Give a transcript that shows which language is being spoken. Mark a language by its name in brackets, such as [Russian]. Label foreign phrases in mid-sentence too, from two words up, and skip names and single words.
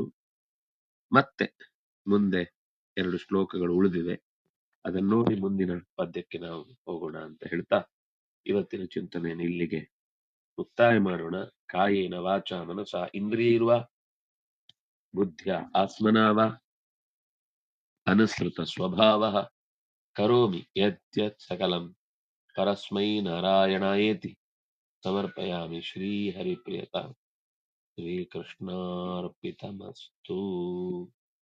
[Kannada] ಮತ್ತೆ ಮುಂದೆ 2 ಶ್ಲೋಕಗಳು ಉಳಿದಿವೆ, ಅದನ್ನು ನೋಡಿ ಮುಂದಿನ ಪದ್ಯಕ್ಕೆ ನಾವು ಹೋಗೋಣ ಅಂತ ಹೇಳ್ತಾ ಇವತ್ತಿನ ಚಿಂತನೆಯನ್ನು ಇಲ್ಲಿಗೆ ಮುಕ್ತಾಯ ಮಾಡೋಣ. [Sanskrit] ಕಾಯೇನ ವಾಚ ಮನಸ ಇಂದ್ರಿಯರ್ವ ಬುದ್ಧ್ಯ ಆತ್ಮನಾವ ಅನುಸೃತ ಸ್ವಭಾವ ಕರೋಮಿ ಯದ್ಯತ್ ಸಕಲಂ ಪರಸ್ಮೈ ನಾರಾಯಣಾಯೇತಿ ಸಮರ್ಪಯಾಮಿ. ಶ್ರೀ ಹರಿಪ್ರಿಯತ ಶ್ರೀಕೃಷ್ಣಾರ್ಪಿತಮಸ್ತು.